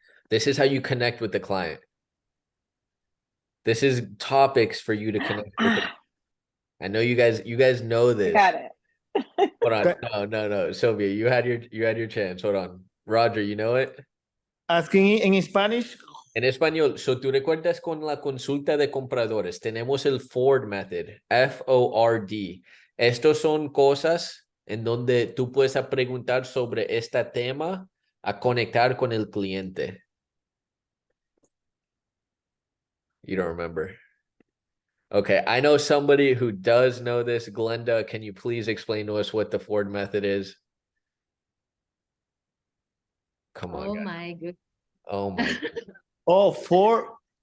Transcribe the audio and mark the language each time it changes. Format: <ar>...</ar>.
<en>This is how you connect with the client. This is topics for you to connect with the I know you guys know I this. got it. Hold on. No. Sylvia, you had your chance. Hold on. Roger, you know it? Asking in Spanish.</en> <es>En español, so tú recuerdas con la consulta de compradores, tenemos el Ford method, F-O-R-D. Estos son cosas en donde tú puedes preguntar sobre este tema a conectar con el cliente.</es> <en>You don't remember? Okay, I know somebody who does know this. Glenda, can you please explain to us what the Ford method is? Come on, Oh guys. my goodness. Oh my goodness. Oh, four</en>